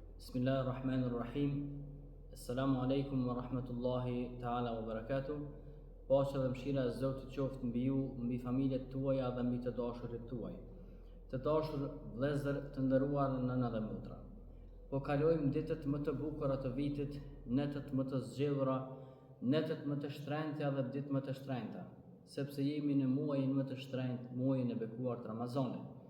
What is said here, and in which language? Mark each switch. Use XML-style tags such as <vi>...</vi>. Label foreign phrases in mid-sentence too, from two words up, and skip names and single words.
<ar>بسم الله الرحمن الرحيم. السلام عليكم ورحمة الله تعالى وبركاته.</ar> <sq>Paqja dhe mëshira e Zotit qoftë mbi ju, mbi familjet tuaja dhe mbi të dashurit tuaj. Të dashur vëllezër, të nderuar nëna dhe motra. Po kalojmë ditët më të bukura të vitit, netët më të zgjedhura, netët më të shtrenjta dhe ditë më të shtrenjta, sepse jemi në muajin më të shtrenjtë, muajin e bekuar të Ramazanit.</sq>